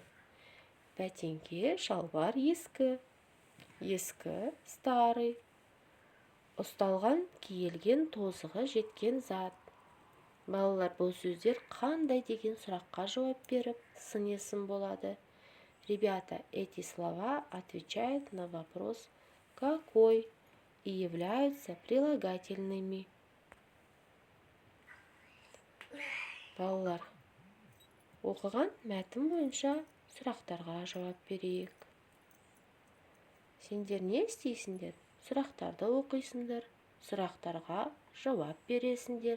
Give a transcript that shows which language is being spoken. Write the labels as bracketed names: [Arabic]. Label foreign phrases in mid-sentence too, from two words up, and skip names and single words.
[Kazakh] Бәтеңке шалбар ескі. Ескі, старый. Ұсталған, киілген, тозығы жеткен зат. Балалар, бұл сөздер қандай деген сұраққа жауап беріп, сын есім болады. [Russian] Ребята, эти слова отвечают на вопрос «какой» и являются прилагательными. [Kazakh] Балалар, оқыған мәтін бойынша сұрақтарға жауап берейік. Сендер не істейсіңдер? Сұрақтарды оқисыңдар, сұрақтарға жауап бересіңдер.